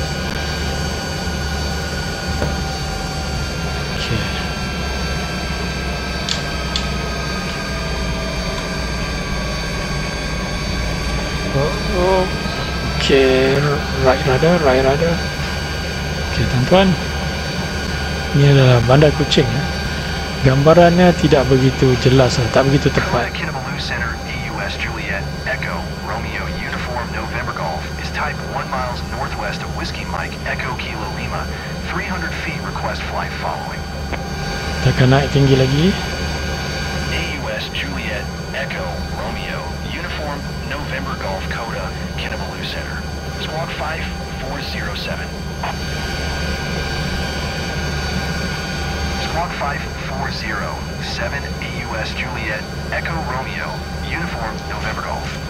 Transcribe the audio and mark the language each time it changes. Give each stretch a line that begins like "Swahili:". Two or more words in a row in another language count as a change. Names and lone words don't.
English: Right rudder.
Malay: Tuan-tuan, ini adalah Bandar Kuching. Gambarannya tidak begitu jelas, tak begitu tepat.
English: Kinabalu Center, AUS Juliet, Echo, Romeo, Uniform, November Golf is type 1 miles northwest of Whiskey Mike, Echo, Kilo Lima, 300 feet request flight following.
Malay: Kita akan naik tinggi lagi.
English: AUS Juliet, Echo, Romeo, Uniform, November Golf, Coda, Kinabalu Center. Squawk 5407. Squawk 5407, AUS Juliet, Echo Romeo, Uniform November Golf.